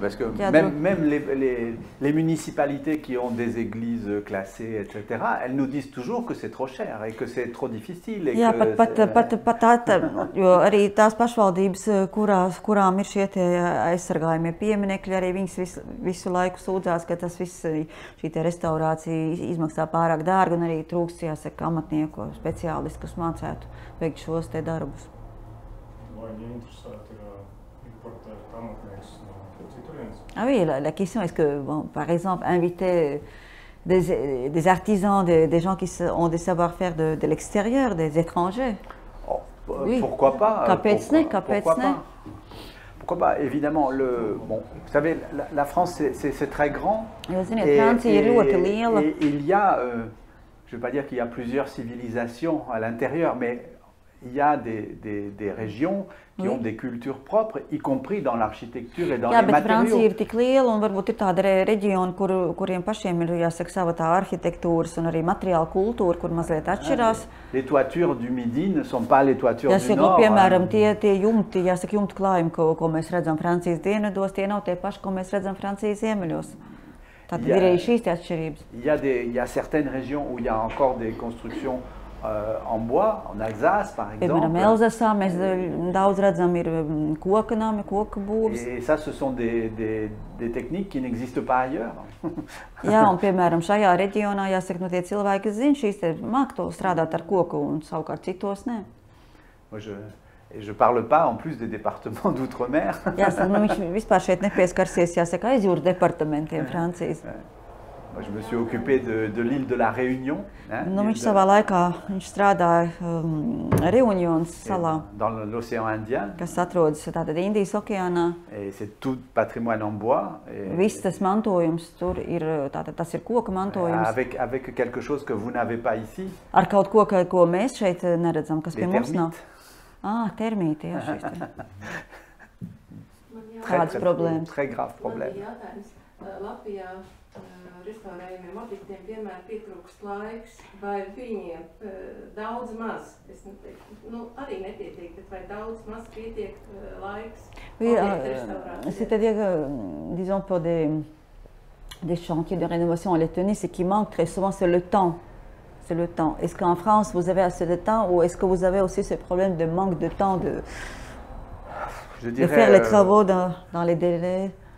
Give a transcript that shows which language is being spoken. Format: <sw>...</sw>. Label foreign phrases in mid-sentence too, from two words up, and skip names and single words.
<fr>Oui, parce que même les municipalités qui ont des églises classées, etc., elles nous disent toujours que c'est trop cher et que c'est trop difficile.</fr> <lv>Jā, jo arī tās pašvaldības, kurām ir šie aizsargājumie pieminekļi, arī viņas visu laiku sūdzās, ka tas viss, šī te restaurācija izmaksā pārāk dārgi un arī trūkst, jāsaka, amatnieku speciālistu, kas mācētu veikt šos te darbus. Vai viņi interesēti ir importēt amatniekus no citurienes?</lv> <fr>Ah oui, la question est-ce que, bon, par exemple, inviter des artisans, des gens qui ont des savoir-faire de l'extérieur, des étrangers? Oui. Pourquoi pas? Pourquoi pas? Évidemment, bon, vous savez, la France, c'est très grand. Et il y a, je ne vais pas dire qu'il y a plusieurs civilisations à l'intérieur, mais il y a des régions qui ont des cultures propres, y compris dans l'architecture et dans les matériaux.</fr> <lv>Francija ir tik liela un varbūt ir tāda reģiona, kuriem pašiem ir, jāsaka, sava tā arhitektūras un arī materiāla kultūra, kur mazliet atšķirās.</lv> <fr>Les toitures du Midi ne sont pas les toitures du Nord.</fr> <lv>Piemēram, tie jumti, jāsaka, jumtu klājumi, ko mēs redzam Francijas dienvidos, tie nav tie paši, ko mēs redzam Francijas ziemeļos. Tātad ir arī šīs atšķirības.</lv> <fr>Il y a certaines régions où il y a encore des constructions en bois, en Alsace par exemple.</fr> <lv>Piemēram, Elzasā mēs daudz redzam ir koka nami, koka būvs.</lv> <fr>Et ça, ce sont des techniques qui n'existent pas ailleurs.</fr> <lv>Jā, un piemēram, šajā reģionā, jāsaka, no tie cilvēki, kas zina šīs te māk to strādāt ar koku un savukārt citos ne.</lv> <fr>Et je parle pas en plus des départements d'outre-mer.</fr> <lv>Jāsaka, viņš vispār šeit nepieskarsies, jāsaka, aizjūras departamentiem Francijas.</lv> <fr>Moi, je me suis occupé de l'île de la Réunion.</fr> <lv>Viņš savā laikā strādāja Reunions salā.</lv> <fr>Dans l'océan Indien.</fr> <lv>Kas atrodas tātad Indijas okeānā.</lv> <fr>Et c'est tout patrimoine en bois.</fr> <lv>Viss tas mantojums tur ir, tātad tas ir koka mantojums.</lv> <fr>Avec quelque chose que vous n'avez pas ici.</fr> <lv>Ar kaut ko mēs šeit neredzam, kas pie mums nav. Termīti, jā, šīs te. Kādas problēmas?</lv> <fr>Très grave problème.</fr> <lv>Latvijā restaurējumiem objektiem vienmēr pietrūkst laiks, vai viņiem daudz maz, es arī nepietiek, bet vai daudz maz pietiek laiks objektu restaurācijai?</lv> <fr>C'est-à-dire, disons, pour des chantiers de rénovation en Lettonie, ce qui manque très souvent, c'est le temps. C'est le temps. Est-ce qu'en France, vous avez assez de temps ou est-ce que vous avez aussi ce problème de manque de temps de faire les travaux dans les délais?</fr>